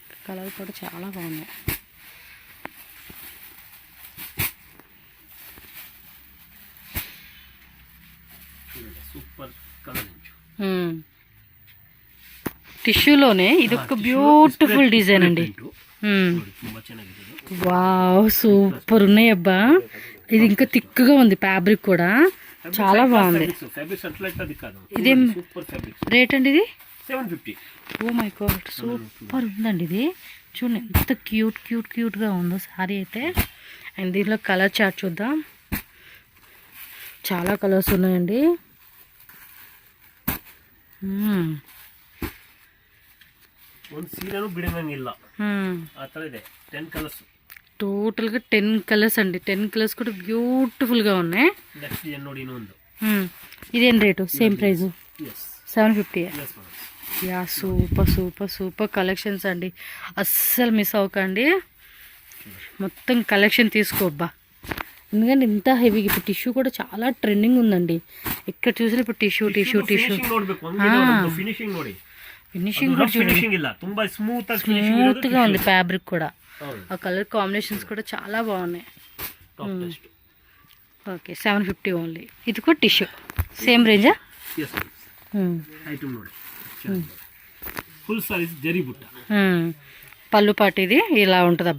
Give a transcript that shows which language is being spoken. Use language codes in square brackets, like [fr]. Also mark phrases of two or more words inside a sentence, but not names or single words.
[te] కలర్ కూడా చాలా బాగుంది. [en] super colour. [te] టిష్యూలోనే ఇది ఒక [en] beautiful design [te] అండి. [kn] ತುಂಬಾ ಚೆನ್ನಾಗಿದೆ. [te] వావ్, సూపర్ ఉన్నాయి అబ్బా. ఇది ఇంకా థిక్గా ఉంది, ఫ్యాబ్రిక్ కూడా చాలా బాగుంది. ఫ్యాబ్రిక్స్ అట్లా అది కాదు, ఇదేం [en] super fabrics. [te] రేట్ అండి ఇది? 750. [en] oh my god, [te] సూపర్ ఉందండి ఇది. చూడండి ఎంత క్యూట్గా ఉందో సారీ అయితే. అండ్ దీంట్లో [en] colour chart [te] చూద్దాం. చాలా కలర్స్ ఉన్నాయండి. [kn] ಒಂದು ಸೀರೆನೂ ಬಿಡಂಗಿಲ್ಲ, ಆ ಥರ ಇದೆ. 10 ಕಲರ್ಸ್, [te] టోటల్గా 10 కలర్స్ అండి. 10 కలర్స్ కూడా బ్యూటిఫుల్గా ఉన్నాయి. [kn] నెక్స్ట్ ನೋಡಿ ಇನ್ನೊಂದು. [te] ఇదేం రేటు? [en] same price, yes [te] 750. [en] yes madam. [te] యా, [en] super collections [te] అండి. అస్సలు మిస్ అవ్వకండి, మొత్తం కలెక్షన్ తీసుకోబ్బా. ఎందుకంటే ఇంత హెవీ. ఇప్పుడు టిష్యూ కూడా చాలా ట్రెండింగ్ ఉందండి. ఎక్కడ చూసినా ఇప్పుడు టిష్యూ. [kn] ನೋಡಬೇಕು ಹಂಗೆ ಫಿನಿಶಿಂಗ್ ನೋಡಿ. [te] ఫినిషింగ్ కూడా [kn] ಫಿನಿಶಿಂಗ್ ಇಲ್ಲ, ತುಂಬಾ ಸ್ಮೂತ್ [te] గా ఉంది. ఫ్యాబ్రిక్ కూడా, ఆ కలర్ కాంబినేషన్స్ కూడా చాలా బాగున్నాయి. ఓకే, 750 ఓన్లీ. ఇది కూడా టిష్యూ [en] same range? yes item [te] ನೋಡಿ. [en] full size [te] జరీ బుట్ట, పళ్ళు పాటు ఇది ఇలా ఉంటుందబ్బా.